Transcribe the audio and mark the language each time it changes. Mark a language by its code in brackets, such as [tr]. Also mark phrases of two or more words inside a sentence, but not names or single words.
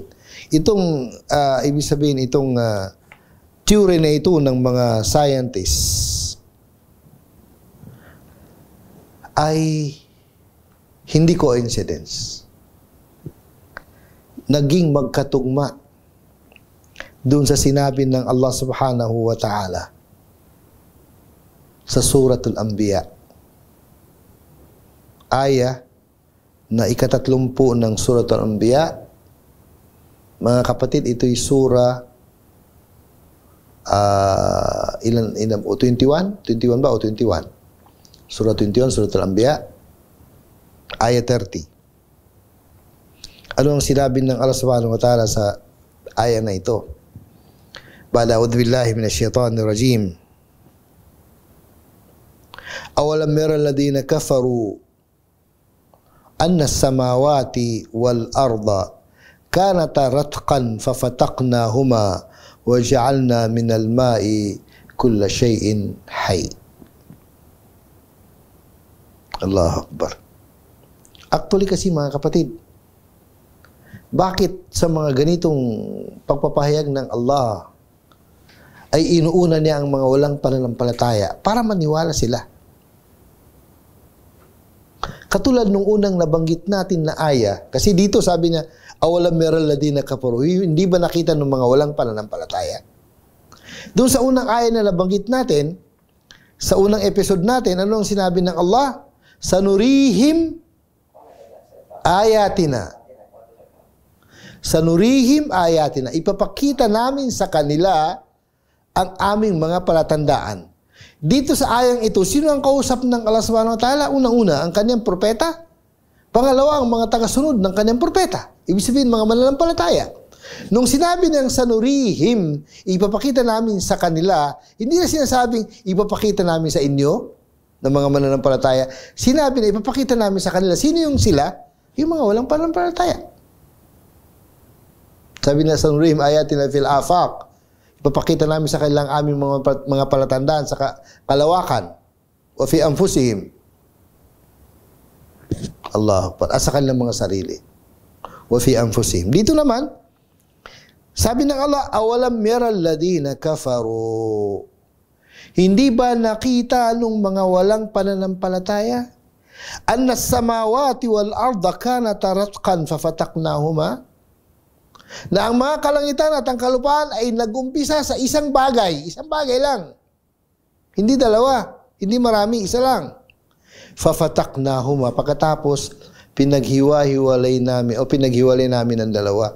[tl] Itong, ibig sabihin, itong theory na ito ng mga scientists ay hindi coincidence. Naging magkatugma doon sa sinabi ng Allah [ar] سبحانه وتعالى [tl] sa Suratul Anbiya. Aya na ika-30 ng Suratul Anbiya. Mga kapatid, ito'y sura 21? 21 ba o 21? Surah 21, Suratul Anbiya, ayat 30. Ano ang sinabi ng Allah [ar] سبحانه وتعالى [tl] sa ayat na ito? [ar] بعد أعوذ بالله من الشيطان الرجيم. أولم ير الذين كفروا أن السماوات والأرض كانتا رتقا ففتقناهما وجعلنا من الماء كل شيء حي. الله أكبر. [tl] Actually kasi mga kapatid, bakit sa mga ganitong pagpapahayag ng Allah ay inuuna niya ang mga walang pananampalataya para maniwala sila? Katulad nung unang nabanggit natin na aya, kasi dito sabi niya, [ar] أولم ير الذين كفروا, [tl] hindi ba nakita ng mga walang pananampalataya? Doon sa unang aya na nabanggit natin, sa unang episode natin, ano ang sinabi ng Allah? [ar] سنريهم آياتنا. سنريهم آياتنا. [tl] Ipapakita namin sa kanila ang aming mga palatandaan. Dito sa ayang ito, sino ang kausap ng Allah [ar] سبحانه وتعالى? [tl] Unang-una, ang kanyang propeta. Pangalawa, ang mga tagasunod ng kanyang propeta. Ibig sabihin, mga mananampalataya. Nung sinabi ng sanurihim, ipapakita namin sa kanila, hindi na sinasabing ipapakita namin sa inyo, ng mga mananampalataya. Sinabi na ipapakita namin sa kanila. Sino yung sila? Yung mga walang pananampalataya. Sabi na [ar] سنريهم آياتنا في الآفاق. [tl] Ipapakita namin sa kanilang aming mga palatandaan sa kalawakan. [ar] وفي أنفسهم. الله أكبر. [tl] At sa kanilang mga sarili. [ar] وفي أنفسهم. [tl] Dito naman, sabi ng Allah, [ar] أولم ير الذين كفروا. [tl] Hindi ba nakita nung mga walang pananampalataya? [ar] أن السماوات والأرض كانتا رتقا ففتقناهما? [tl] Na ang mga kalangitan at ang kalupaan ay nagumpisa sa isang bagay. Isang bagay lang. Hindi dalawa. Hindi marami. Isa lang. [ar] Fafataqnahuma. [tl] Pagkatapos, pinaghiwa-hiwalay namin o pinaghiwalay namin ang dalawa.